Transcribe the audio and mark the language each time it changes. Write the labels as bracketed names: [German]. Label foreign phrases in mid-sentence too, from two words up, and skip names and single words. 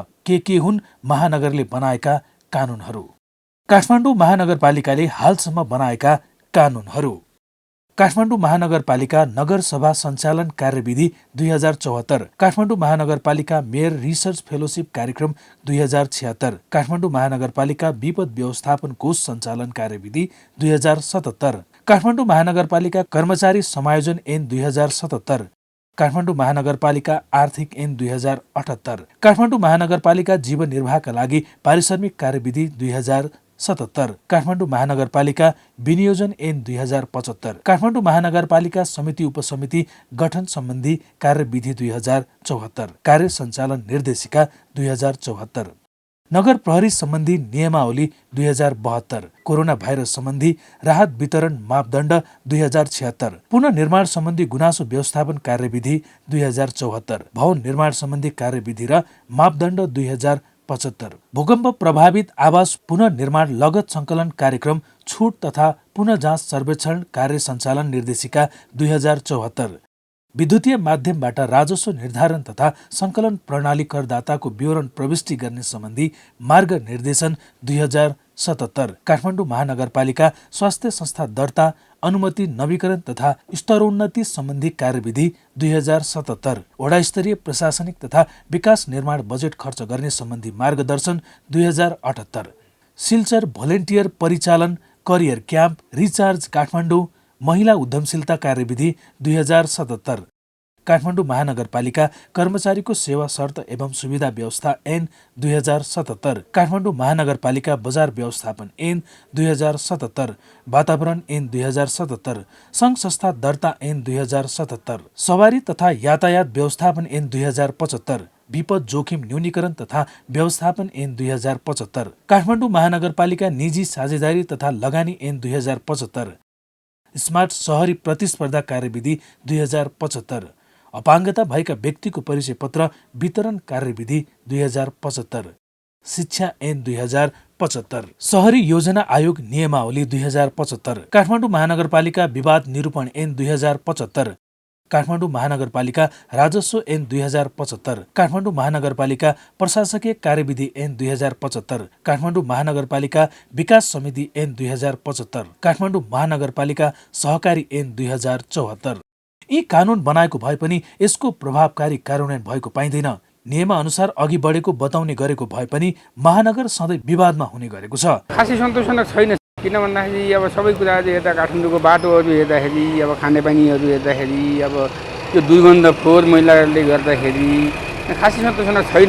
[Nepali] के हुन् महानगरले बनाएका कानूनहरू? काठमाडौँ महानगरपालिकाले हालसम्म बनाएका कानूनहरू। काठमाडौँ महानगरपालिका नगरसभा सञ्चालन कार्यविधि 2074, काठमाडौँ महानगरपालिका [English] mayor research fellowship [Nepali] कार्यक्रम 2076, काठमाडौँ महानगरपालिका विपद व्यवस्थापन कोष सञ्चालन कार्यविधि 2077, काठमाडौँ महानगरपालिका कर्मचारी समायोजन ऐन 2077, काठमाडौँ महानगरपालिका आर्थिक ऐन 2078, काठमाडौँ महानगरपालिका जीवन निर्वाहका लागि पारिश्रमिक कार्यविधि 2077, काठमाडौँ महानगरपालिका विनियोजन ऐन 2075, काठमाडौँ महानगरपालिका समिति उपसमिति गठन सम्बन्धी कार्यविधि 2074, कार्य सञ्चालन निर्देशिका 2074, नगर प्रहरी सम्बन्धी नियमावली 2072, कोरोना भाइरस सम्बन्धी राहत वितरण मापदण्ड 2076, पुनः निर्माण सम्बन्धी गुनासो व्यवस्थापन कार्यविधि 2074, भवन निर्माण सम्बन्धी कार्यविधि र मापदण्ड 2075, भूकम्प प्रभावित आवास पुनः निर्माण लगत सङ्कलन कार्यक्रम छुट तथा पुनः जाँच सर्वेक्षण कार्य सञ्चालन निर्देशिका 2074, विद्युतीय माध्यमबाट राजस्व निर्धारण तथा सङ्कलन प्रणाली करदाताको विवरण प्रविष्टि गर्ने सम्बन्धी मार्ग निर्देशन 2077, काठमाडौँ महानगरपालिका स्वास्थ्य संस्था दर्ता, अनुमति नवीकरण तथा स्तरोन्नति सम्बन्धी कार्यविधि 2077, वडा स्तरीय प्रशासनिक तथा विकास निर्माण बजेट खर्च गर्ने सम्बन्धी मार्गदर्शन 2078, सिल्चर भोलिन्टियर परिचालन [English] career camp [Nepali] रिचार्ज काठमाडौँ महिला उद्यमशीलता कार्यविधि 2077, काठमाडौँ महानगरपालिका कर्मचारीको सेवा शर्त एवं सुविधा व्यवस्था ऐन 2077, काठमाडौँ महानगरपालिका बजार व्यवस्थापन ऐन 2077, वातावरण ऐन 2077, सङ्घ संस्था दर्ता ऐन 2077, सवारी तथा यातायात व्यवस्थापन ऐन 2075, विपद जोखिम न्यूनीकरण तथा व्यवस्थापन ऐन 2075, काठमाडौँ महानगरपालिका निजी साझेदारी तथा लगानी ऐन 2075, स्मार्ट सहरी प्रतिस्पर्धा कार्यविधि 2075, अपाङ्गता भएका व्यक्तिको परिचय पत्र वितरण कार्यविधि 2075, शिक्षा ऐन 2075, सहरी योजना आयोग नियमावली 2075, काठमाडौँ महानगरपालिका विवाद निरूपण ऐन 2075, काठमाडौँ महानगरपालिका राजस्व ऐन 2075, काठमाडौँ महानगरपालिका प्रशासकीय कार्यविधि ऐन 2075, काठमाडौँ महानगरपालिका विकास समिति ऐन 2075, काठमाडौँ महानगरपालिका सहकारी ऐन 2074। यी कानुन बनाएको भए पनि यसको प्रभावकारी कार्यान्वयन भएको पाइँदैन। नियमअनुसार अघि बढेको बताउने गरेको भए पनि महानगर सधैँ विवादमा हुने गरेको छ। खासै सन्तोषजनक छैन। किन भन्दाखेरि अब सबै कुरा हेर्दा काठमाडौँको बाटोहरू हेर्दाखेरि, अब खानेपानीहरू हेर्दाखेरि, अब त्यो दुर्गन्ध फोहोर मैलाले गर्दाखेरि खासै सन्तोषजनक छैन।